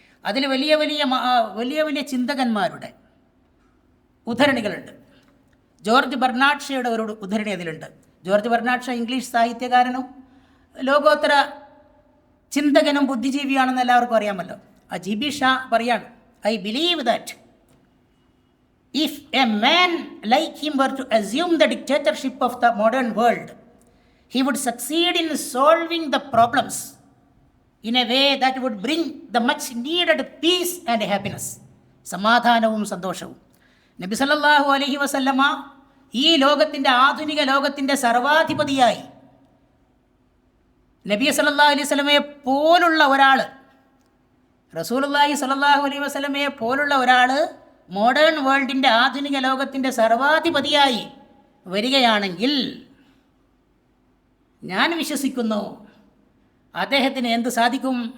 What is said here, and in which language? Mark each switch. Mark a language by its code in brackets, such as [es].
[ml] അതിൽ വലിയ വലിയ ചിന്തകന്മാരുടെ ഉദ്ധരണികളുണ്ട്. ജോർജ് ബെർണാഡ് ഷയുടെ ഒരു ഉദ്ധരണി അതിലുണ്ട്. ജോർജ് ബെർണാഡ് ഷാ ഇംഗ്ലീഷ് സാഹിത്യകാരനും ലോകോത്തര ചിന്തകനും ബുദ്ധിജീവിയാണെന്ന് എല്ലാവർക്കും അറിയാമല്ലോ. ആ GB ഷാ പറയാണ്, [en] I believe that if a man like him were to assume the dictatorship of the modern world, he would succeed in solving the problems in a way that would bring the much needed peace and happiness. [ml] സമാധാനവും സന്തോഷവും. നബി [ar] സല്ലല്ലാഹു അലൈഹി വസല്ലമ [ml] ഈ ലോകത്തിൻ്റെ, ആധുനിക ലോകത്തിൻ്റെ സർവാധിപതിയായി നബി സല്ലല്ലാഹു അലൈഹി വസല്ലമയെ പോലുള്ള ഒരാൾ, റസൂലുള്ളാഹി സല്ലല്ലാഹു അലൈഹി വസല്ലമയെ പോലുള്ള ഒരാൾ മോഡേൺ വേൾഡിൻ്റെ, ആധുനിക ലോകത്തിൻ്റെ സർവാധിപതിയായി വരികയാണെങ്കിൽ ഞാൻ വിശ്വസിക്കുന്നു അദ്ദേഹത്തിന് എന്ത് സാധിക്കും?